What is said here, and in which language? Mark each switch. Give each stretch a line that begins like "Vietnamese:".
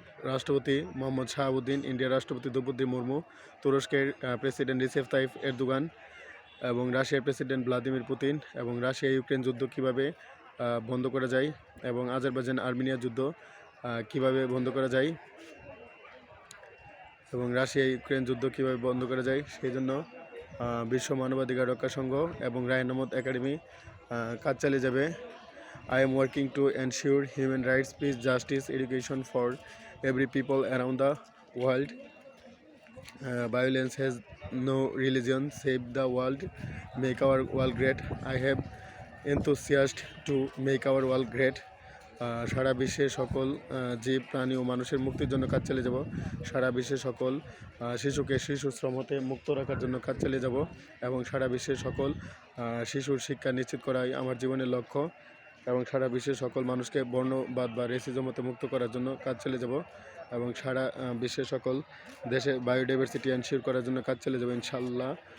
Bangla: রাষ্ট্রপতি মোহাম্মদ শাহাবুদ্দিন, ইন্ডিয়ার রাষ্ট্রপতি দ্রৌপদী মুর্মু, তুরস্কের প্রেসিডেন্ট রিসেপ তাইপ এরদোগান এবং রাশিয়ার প্রেসিডেন্ট ভ্লাদিমির পুতিন এবং রাশিয়া ইউক্রেন যুদ্ধ কীভাবে বন্ধ করা যায় এবং আজারবাইজান আর্মেনিয়া যুদ্ধ কীভাবে বন্ধ করা যায় এবং রাশিয়া ইউক্রেন যুদ্ধ কীভাবে বন্ধ করা যায়, সেই জন্য বিশ্ব মানবাধিকার রক্ষা সংঘ এবং রায়হান আহমদ একাডেমি কাজ চালিয়ে যাবে।
English: I am working to ensure human rights, peace, justice, education for every people around the world. Violence has no religion. Save the world, make our world great. I have enthusiasm to make our world great.
Bangla: সারা বিশ্বের সকল জীব, প্রাণী ও মানুষের মুক্তির জন্য কাজ চালিয়ে যাব। সারা বিশ্বের সকল শিশুকে শিশু শ্রম হতে মুক্ত রাখার জন্য কাজ চালিয়ে যাব এবং সারা বিশ্বের সকল শিশুর শিক্ষা নিশ্চিত করাই আমার জীবনের লক্ষ্য এবং সারা বিশ্বের সকল মানুষকে বর্ণবাদ বা রেসিজম হতে মুক্ত করার জন্য কাজ চালিয়ে যাব এবং সারা বিশ্বের সকল দেশে বায়োডাইভার্সিটি এনশিওর করার জন্য কাজ চালিয়ে যাব ইনশাল্লাহ।